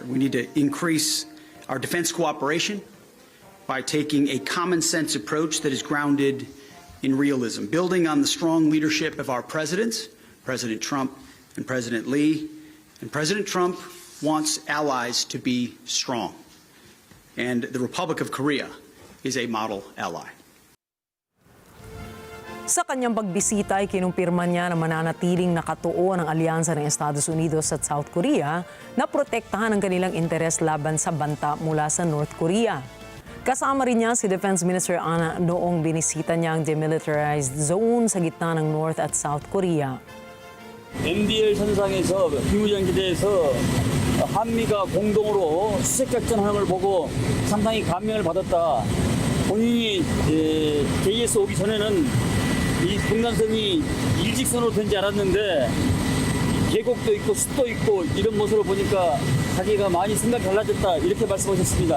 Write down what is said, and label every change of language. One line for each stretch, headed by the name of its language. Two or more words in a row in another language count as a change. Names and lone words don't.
English: We need to increase our defense cooperation by taking a common sense approach that is grounded in realism, building on the strong leadership of our presidents, President Trump and President Lee. And President Trump wants allies to be strong. And the Republic of Korea is a model ally.
Filipino: Sa kanyang pagbisita ay kinumpirma niya na mananatiling nakatuon ang alyansa ng Estados Unidos at South Korea na protektahan ang kanilang interes laban sa banta mula sa North Korea. Kasama rin niya si
English: Defense Minister
Filipino: Anna noong binisita niya ang
English: demilitarized zone
Filipino: sa gitna ng North at South Korea.
Korean: MBL 선상에서 비무장지대에서 한미가 공동으로 수색작전하는 걸 보고 상당히 감명을 받았다. 본인이 KS 오기 전에는 이 분간선이 일직선으로 된지 알았는데 계곡도 있고 숲도 있고 이런 모습을 보니까 자기가 많이 생각이 달라졌다 이렇게 말씀하셨습니다.